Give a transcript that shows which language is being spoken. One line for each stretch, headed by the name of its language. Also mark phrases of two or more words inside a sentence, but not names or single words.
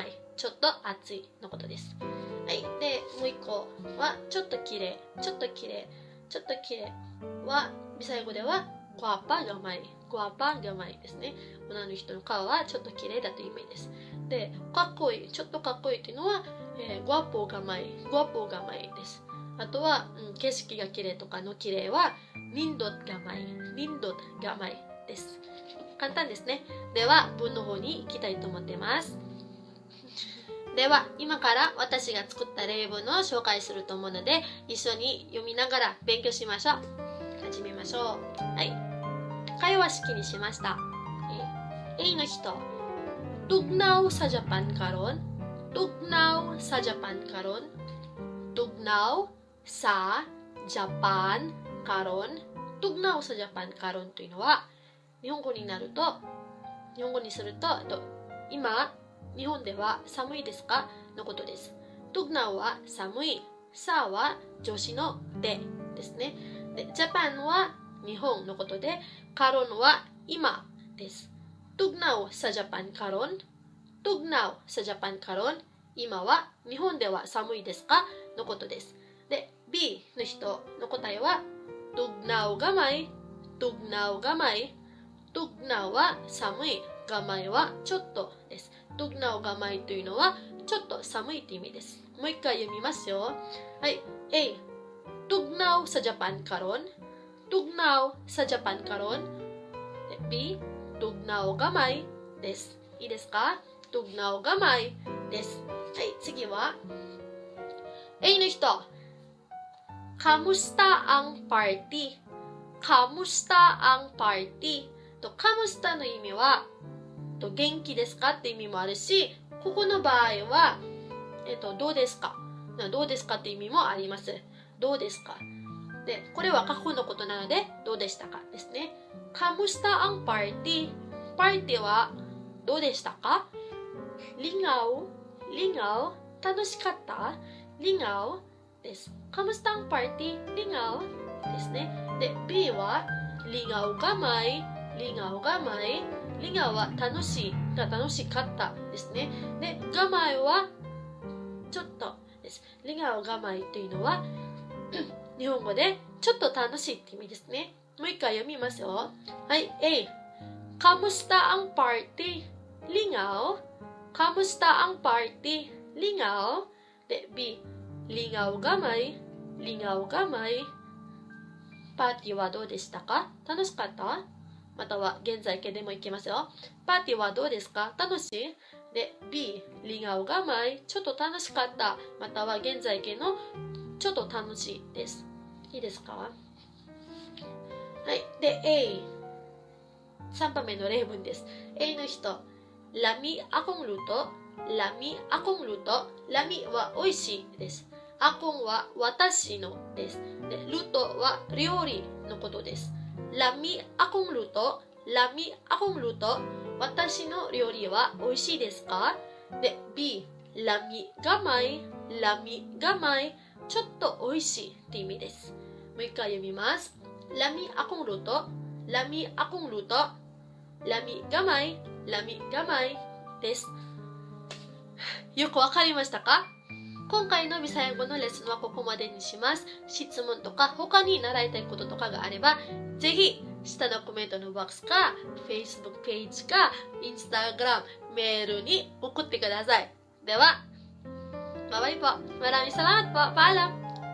Japanese: ちょっと暑いのことです。はい。で、もう一個はちょっと綺麗はビサイ語では
Cebuano: guapa gamay
Japanese: ですね。女の人の顔はちょっと綺麗だという意味です。で、かっこいい、ちょっとかっこいいというのは、
Cebuano: guapo gamay
Japanese: です。あとは、景色が綺麗とかの綺麗は
Cebuano: nindot gamay
Japanese: です。簡単ですね。では、文の方に行きたいと思っています。では、今から私が作った例文を紹介すると思うので、一緒に読みながら勉強しましょう。始めましょう。はい。会話式にしました。A の人、
Cebuano: tugnaw sa Japan karon? Tugnaw sa Japan karon? Tugnaw sa Japan karon? Tugnaw sa Japan karon
Japanese: というのは、日本語にすると、今、日本では寒いですかのことです。tugnaw は寒い、さは助詞のでですね。で、ジャパンは日本のことで、カロンは今です。
Cebuano: Tugnaw sa Japan karon? Tugnaw sa Japan karon?
Japanese: 今は日本では寒いですかのことです。で、B の人の答えは
Cebuano: Tugnaw gamay, Tugnaw gamay.
Japanese: Tugnaw は寒い、gamay はちょっとです。
Cebuano: Tugnaw gamay
Japanese: というのはちょっと寒いという意味です。もう一回読みますよ。はい。A.
Cebuano: Tugnaw sa Japan karon? Tugnaw sa Japan karon? B. Tugnaw gamay
Japanese: です。いいですか？
Cebuano: Tugnaw gamay
Japanese: です。はい、次は A の人。
Cebuano: Kamusta ang party? Kamusta ang party?
Japanese: Kamusta の意味は元気ですかって意味もあるし、ここの場合はどうですか？どうですかって意味もあります。どうですか？で、これは過去のことなので、どうでしたかですね。
Cebuano: Kamusta ang party?
Japanese: パーティーはどうでしたか？Lingaw? Lingaw? 楽しかった？ Lingaw です。
Cebuano: Kamusta ang party?
Japanese: Lingaw ですね。で、B は
Cebuano: Lingaw gamay? Lingaw gamay?
Japanese: Lingaw は楽しかったですね。で、gamay はちょっとです。
Cebuano: Lingaw gamay
Japanese: というのは日本語でちょっと楽しいって意味ですね。もう一回読みますよ。はい、A.
Cebuano: Kamusta ang party? Lingaw. Kamusta ang party? Lingaw. で、B. Lingaw gamay. Lingaw gamay.
Japanese: パーティーはどうでしたか？楽しかった？または現在形でもいきますよ。パーティーはどうですか？楽しい？ で、B.
Cebuano: Lingaw gamay.
Japanese: ちょっと楽しかった。または現在形のちょっと楽しいです。いいですか？はい。で、A。3番目の例文です。A の人。
Cebuano: Lami akong luto. Lami akong luto.
Japanese: Lami は美味しいです。akong は私のです。で、luto は料理のことです。
Cebuano: Lami akong luto. Lami akong luto.
Japanese: 私の料理は美味しいですか？
Cebuano: で、B。Lami gamay. Lami gamay。
Japanese: ちょっと美味しいって意味です。もう一回読みます。
Cebuano: Lami akong luto. Lami akong luto. Lami gamay. Lami gamay です。
Japanese: よくわかりましたか？今回のビサヤ語のレッスンはここまでにします。質問とか他に習いたいこととかがあれば、ぜひ下のコメントのボックスか Facebook ページか Instagram メールに送ってください。では、
Filipino: bye-bye po. Maraming salamat po. Paalam!